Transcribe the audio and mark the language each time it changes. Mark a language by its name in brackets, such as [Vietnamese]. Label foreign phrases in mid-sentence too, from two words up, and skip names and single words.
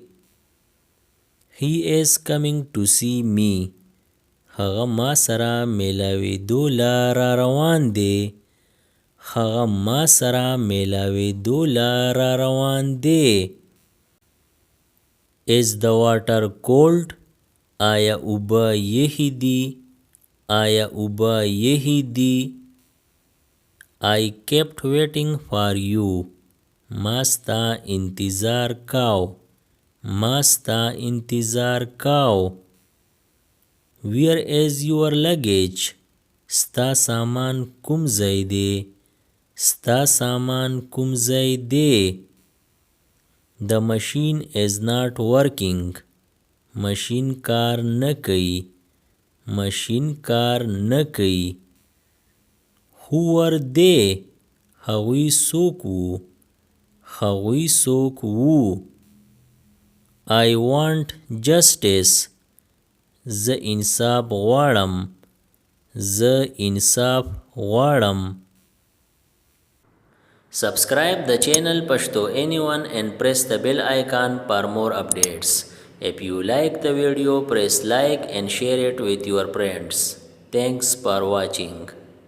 [English] He is coming to see me. [Pashto] هغه ما سره میلاوېدو له را روان دی. هغه ما سره میلاوېدو له را روان دی. [English] Is the water cold? [Pashto] آیا اوبه یخې دي. آیا اوبه یخې دي. [English] I kept waiting for you. [Pashto] ما ستا انتظار کاو. ما ستا انتظار کاو. [English] Where is your luggage? [Pashto] ستا سامان کوم ځای دی. ستا سامان کوم ځای دی. [English] The machine is not working. [Pashto] ماشین کار نه کوي. ماشین کار نه کوي. [English] Who were they? [Pashto] هغوی څوک وو. هغوی څوک وو. [English] I want justice. [Pashto] زه انصاف غواړم. زه انصاف غواړم. [English] Subscribe the channel Pashto Anyone and press the bell icon for more updates. If you like the video, press like and share it with your friends. Thanks for watching.